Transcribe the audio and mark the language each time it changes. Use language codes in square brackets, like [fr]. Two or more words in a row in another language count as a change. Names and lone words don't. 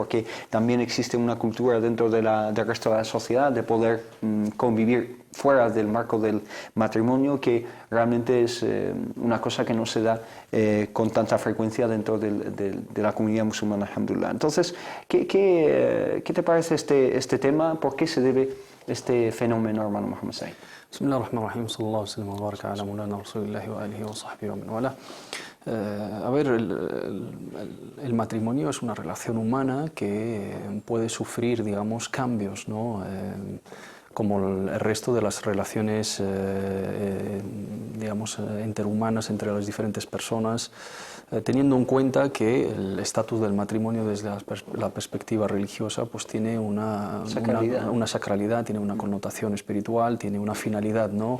[es] Porque también existe una cultura dentro del resto de la sociedad de poder convivir fuera del marco del matrimonio, que realmente es una cosa que no se da con tanta frecuencia dentro de la comunidad musulmana, alhamdulillah. Entonces, ¿qué te parece este tema? ¿Por qué se debe este fenómeno, hermano Mohammed Said? [ar] Bismillahirrahmanirrahim, صلى الله عليه وسلم وبارك على مولانا رسول الله وآله وصحبه ومن والى. [es] A ver, el matrimonio es una relación humana que puede sufrir, digamos, cambios, ¿no? Como el resto de las relaciones, digamos, interhumanas entre las diferentes personas, teniendo en cuenta que el estatus del matrimonio desde la perspectiva religiosa pues tiene una sacralidad, tiene una connotación espiritual, tiene una finalidad, ¿no?